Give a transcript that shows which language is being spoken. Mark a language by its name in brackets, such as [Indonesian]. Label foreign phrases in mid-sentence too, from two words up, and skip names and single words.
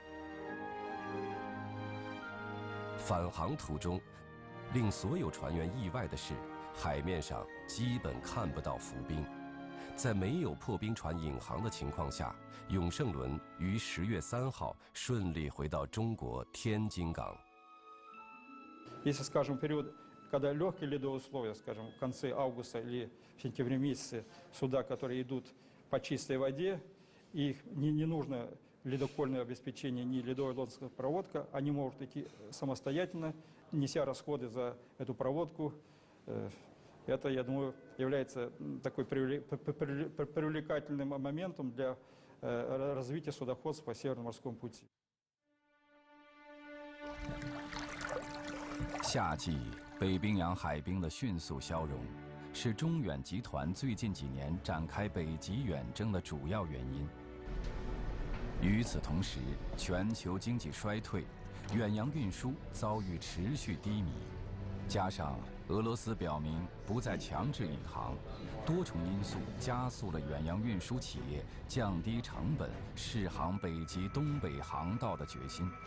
[Chinese] 返航途中，令所有船员意外的是，海面上基本看不到浮冰。在没有破冰船引航的情况下，永胜轮于10月3号顺利回到中国天津港。 [Russian] Если, скажем, период, когда легкие ледовые условия, скажем, в конце августа или в сентябре месяце, суда, которые идут по чистой воде, их не нужно ледокольное обеспечение, ни ледово-лодская проводка. Они могут идти самостоятельно, неся расходы за эту проводку. Это, я думаю, является такой привлекательным моментом для развития судоходства по Северному морскому пути. [Chinese] 夏季北冰洋海冰的迅速消融，是中远集团最近几年展开北极远征的主要原因。与此同时，全球经济衰退，远洋运输遭遇持续低迷，加上俄罗斯表明不再强制引航，多重因素加速了远洋运输企业降低成本、试航北极东北航道的决心。